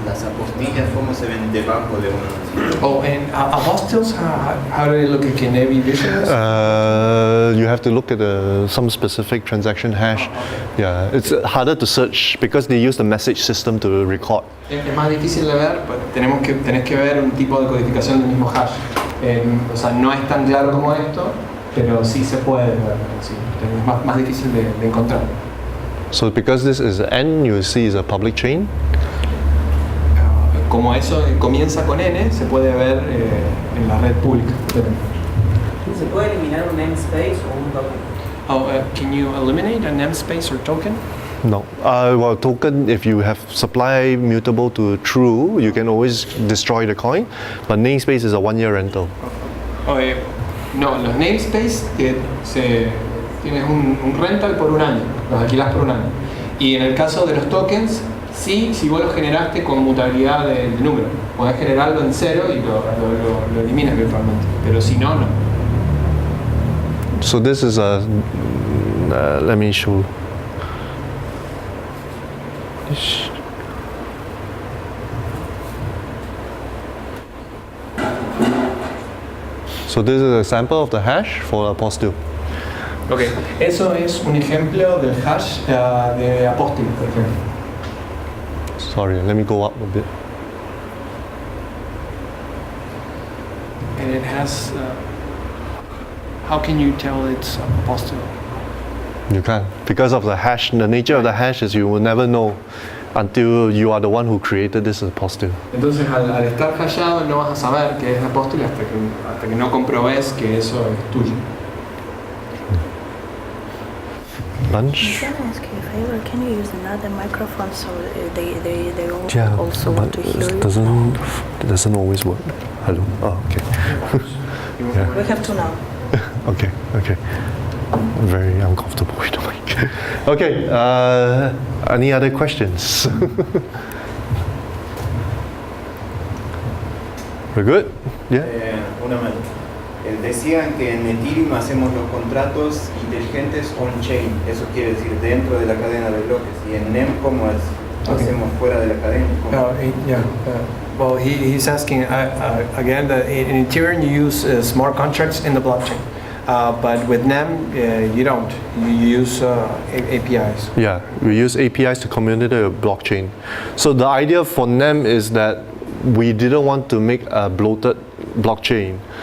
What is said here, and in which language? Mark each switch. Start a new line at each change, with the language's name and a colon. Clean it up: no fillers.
Spanish: Las apostillas, ¿cómo se ven debajo de uno?
English: Oh, and apostiles, how do they look? Can they be visualized? You have to look at some specific transaction hash. Yeah, it's harder to search because they use the message system to record.
Spanish: Es más difícil de ver, pero tenés que ver un tipo de codificación del mismo hash. O sea, no es tan claro como esto, pero sí se puede ver. Sí, es más difícil de encontrar.
English: So because this is N, you see is a public chain.
Spanish: Como eso comienza con N, se puede ver en la red pública. ¿Se puede eliminar un namespace o un token?
English: Oh, can you eliminate a namespace or token? No. Well, token, if you have supply mutable to true, you can always destroy the coin. But namespace is a 1-year rental.
Spanish: No, los namespace tienes un rental por un año, los alquilas por un año. Y en el caso de los tokens, sí, si vos los generaste con mutabilidad del número, podés generarlo en 0 y lo eliminas virtualmente, pero si no, no.
English: So this is a, let me show. So this is a sample of the hash for apostille. Okay.
Spanish: Eso es un ejemplo del hash de apóstol, por ejemplo.
English: Sorry, let me go up a bit. And it has. How can you tell it's apostille? You can't. Because of the hash, the nature of the hash is you will never know until you are the one who created this apostille.
Spanish: Entonces, al estar hashado, no vas a saber que es apóstol hasta que no comprobes que eso es tuyo.
English: Lunch? Can I ask you a favor? Can you use another microphone so they also want to hear you? It doesn't always work. Hello. Oh, okay. We have to now. Okay. I'm very uncomfortable with the mic. Okay. Any other questions? We're good? Yeah.
Spanish: Una más. Decían que en Ethereum hacemos los contratos inteligentes on-chain, eso quiere decir dentro de la cadena de bloques, y en NEM ¿cómo hacemos fuera de la cadena?
English: Well, he's asking again that in Ethereum you use smart contracts in the blockchain, but with NEM you don't. You use APIs. Yeah, we use APIs to communicate with blockchain. So the idea for NEM is that we didn't want to make a bloated blockchain.